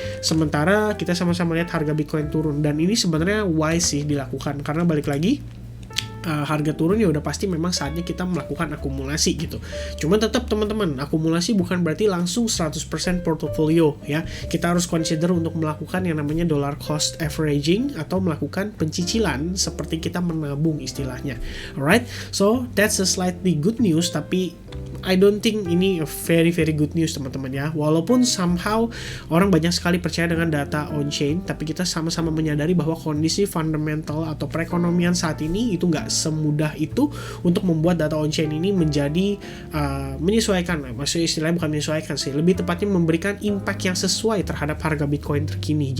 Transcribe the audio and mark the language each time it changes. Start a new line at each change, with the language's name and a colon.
Indonesian: Sementara kita sama-sama lihat harga Bitcoin turun, dan ini sebenarnya wise sih dilakukan karena balik lagi harga turun ya udah pasti memang saatnya kita melakukan akumulasi gitu. Cuman tetap teman-teman, akumulasi bukan berarti langsung 100% portfolio ya. Kita harus consider untuk melakukan yang namanya dollar cost averaging atau melakukan pencicilan seperti kita menabung istilahnya.
English: Alright, so that's a slightly good news,
Indonesian: tapi
English: I don't think
Indonesian: ini
English: a very good news
Indonesian: teman-teman ya. Walaupun somehow orang banyak sekali percaya dengan data on-chain, tapi kita sama-sama menyadari bahwa kondisi fundamental atau perekonomian saat ini itu nggak semudah itu untuk membuat data on-chain ini menjadi menyesuaikan. Maksudnya istilahnya bukan menyesuaikan sih, lebih tepatnya memberikan impact yang sesuai terhadap harga Bitcoin terkini.